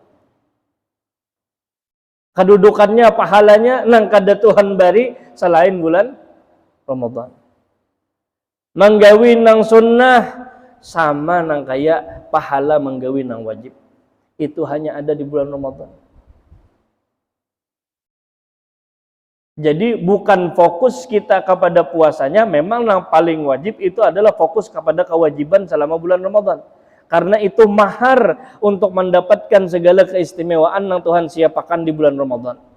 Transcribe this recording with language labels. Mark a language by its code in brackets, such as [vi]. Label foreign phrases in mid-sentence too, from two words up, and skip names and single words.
[bjn] Kedudukannya, pahalanya nang kada Tuhan bari selain bulan Ramadan. Menggawi nang sunnah sama nang kaya pahala menggawi nang wajib. Itu hanya ada di bulan Ramadan. [id] Jadi bukan fokus kita kepada puasanya, memang yang paling wajib itu adalah fokus kepada kewajiban selama bulan Ramadan. Karena itu mahar untuk mendapatkan segala keistimewaan yang Tuhan siapkan di bulan Ramadan.